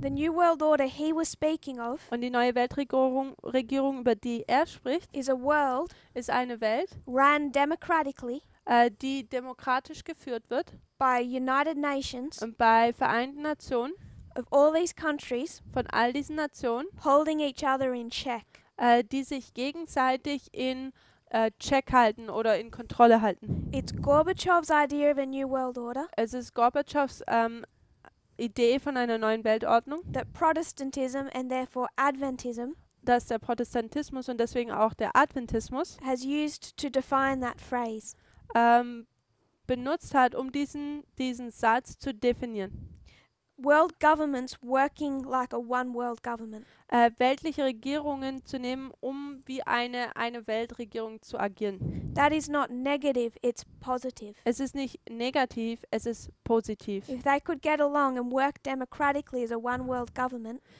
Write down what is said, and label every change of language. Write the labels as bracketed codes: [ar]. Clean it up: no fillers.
[en] The new world order he was speaking of [de] Und die neue Weltregierung, über die er spricht, [en] is a world [de] ist eine Welt, [en] run democratically [de] die demokratisch geführt wird [en] by United Nations [de] und bei Vereinten Nationen [en] of all these countries [de] von all diesen Nationen, [en] holding each other in check. [de] die sich gegenseitig in Check halten oder in Kontrolle halten. [en] It's Gorbachev's idea of a new world order [de] Es ist Gorbatschows Idee von einer neuen Weltordnung, [en] that Protestantism and therefore Adventism [de] dass der Protestantismus und deswegen auch der Adventismus [en] has used to define that phrase. [de] benutzt hat, um diesen Satz zu definieren. [en] World governments working like a one world government. [de] Weltliche Regierungen zu nehmen, um wie eine Weltregierung zu agieren. [en] That is not negative, it's positive. [de] Es ist nicht negativ, es ist positiv. [en] If they could get along and work democratically as a one world government,